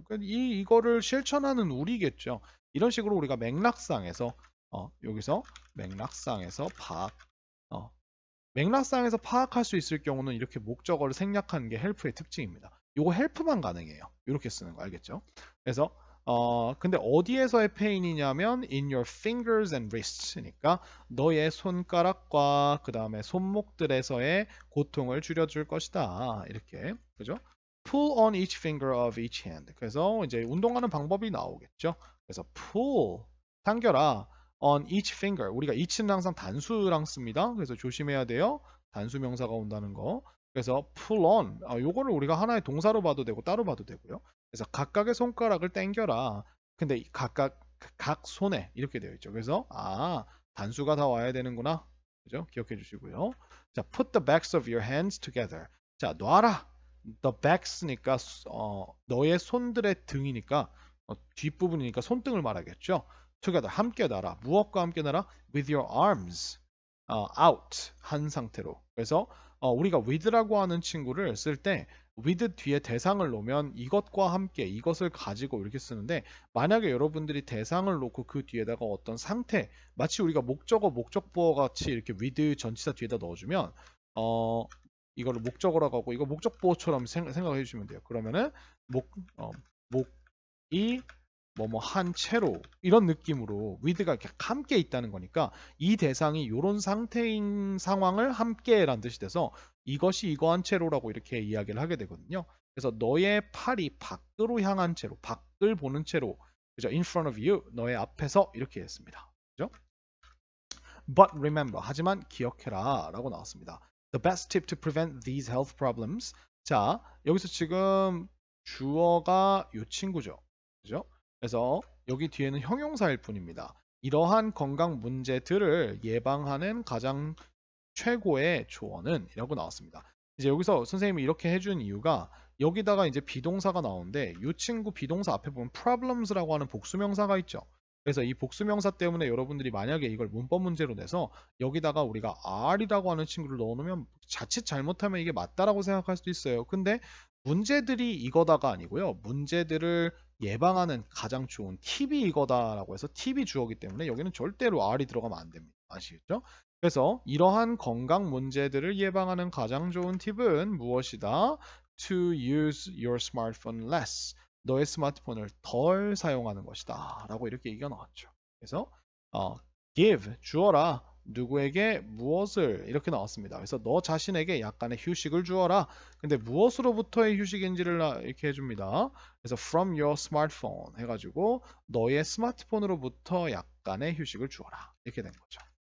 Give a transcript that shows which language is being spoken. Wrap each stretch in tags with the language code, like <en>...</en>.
<ko>그러니까 이거를 실천하는 우리겠죠. 이런 식으로 우리가 맥락상에서 여기서 맥락상에서 어, 맥락상에서 파악할 수 있을 경우는 이렇게 목적어를 생략하는 게 헬프의 특징입니다. 요거 헬프만 가능해요. 이렇게 쓰는 거 알겠죠? 그래서 근데 어디에서의 페인이냐면</ko> <en>in your fingers and wrists</en> <ko>니까 너의 손가락과 그 다음에 손목들에서의 고통을 줄여줄 것이다. 이렇게 그죠?</ko> <en>Pull on each finger of each hand.</en> <ko>그래서 이제 운동하는 방법이 나오겠죠. 그래서</ko> <en>pull</en> <ko>당겨라.</ko> <en>on each finger.</en> <ko>우리가 each는 항상 단수랑 씁니다. 그래서 조심해야 돼요. 단수 명사가 온다는 거. 그래서</ko> <en>pull on.</en> <ko>요거를 우리가 하나의 동사로 봐도 되고 따로 봐도 되고요. 그래서 각각의 손가락을 당겨라. 근데 각 손에 이렇게 되어 있죠. 그래서 단수가 다 와야 되는구나. 그죠? 기억해 주시고요.</ko> <en>자, put the backs of your hands together.</en> <ko>자, 놔라.</ko> <en>the backs</en> <ko>니까 너의 손들의 등이니까 뒷부분이니까 손등을 말하겠죠.</ko> <en>together</en> <ko>함께 놔라. 무엇과 함께 놔라?</ko> <en>with your arms out</en> <ko>한 상태로. 그래서 우리가 with라고 하는 친구를 쓸 때 with 뒤에 대상을 놓으면 이것과 함께 이것을 가지고 이렇게 쓰는데 만약에 여러분들이 대상을 놓고 그 뒤에다가 어떤 상태 마치 우리가 목적어 목적보어 같이 이렇게 with 전치사 뒤에다 넣어주면 이거를 목적어라고 하고 이거 목적보어처럼 생각해 주시면 돼요. 그러면은 목이 뭐뭐 한 채로 이런 느낌으로 with가 이렇게 함께 있다는 거니까 이 대상이 이런 상태인 상황을 함께라는 뜻이 돼서 이것이 이거 한 채로라고 이렇게 이야기를 하게 되거든요. 그래서 너의 팔이 밖으로 향한 채로 밖을 보는 채로 그죠?</ko> <en>in front of you</en> <ko>너의 앞에서 이렇게 했습니다. 그죠?</ko> <en>But remember</en> <ko>하지만 기억해라 라고 나왔습니다.</ko> <en>The best tip to prevent these health problems</en> <ko>자 여기서 지금 주어가 이 친구죠. 그죠? 그래서 여기 뒤에는 형용사일 뿐입니다. 이러한 건강 문제들을 예방하는 가장 최고의 조언은 이라고 나왔습니다. 이제 여기서 선생님이 이렇게 해준 이유가 여기다가 이제 비동사가 나오는데 이 친구 비동사 앞에 보면 problems라고 하는 복수명사가 있죠. 그래서 이 복수명사 때문에 여러분들이 만약에 이걸 문법 문제로 내서 여기다가 우리가 R이라고 하는 친구를 넣어놓으면 자칫 잘못하면 이게 맞다라고 생각할 수도 있어요. 근데 문제들이 이거다가 아니고요. 문제들을 예방하는 가장 좋은 팁이 이거다라고 해서 팁이 주어기 때문에 여기는 절대로 R이 들어가면 안 됩니다. 아시겠죠? 그래서 이러한 건강 문제들을 예방하는 가장 좋은 팁은 무엇이다?</ko> <en>To use your smartphone less.</en> <ko>너의 스마트폰을 덜 사용하는 것이다. 라고 이렇게 얘기가 나왔죠. 그래서 give, 주어라. 누구에게 무엇을 이렇게 나왔습니다. 그래서 너 자신에게 약간의 휴식을 주어라. 근데 무엇으로부터의 휴식인지를 이렇게 해줍니다. 그래서</ko> <en>from your smartphone</en> <ko>해가지고 너의 스마트폰으로부터 약간의 휴식을 주어라. 이렇게 된 거죠.</ko>